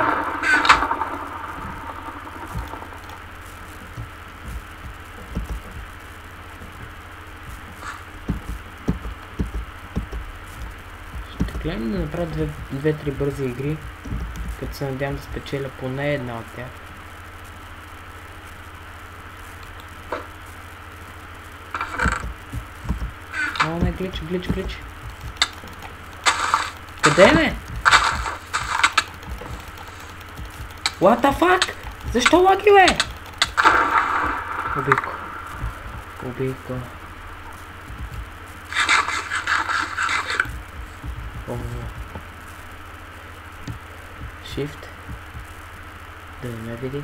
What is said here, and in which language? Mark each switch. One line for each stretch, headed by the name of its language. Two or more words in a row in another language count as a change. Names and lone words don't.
Bulgarian: Ще гледам да направя 2-3 бързи игри, като се надявам да спечеля поне една от тях. О, не, глич. Къде е?
English: What the fuck?
Bulgarian: Защо лаги, бе? Убийко. Shift. Да не ме види.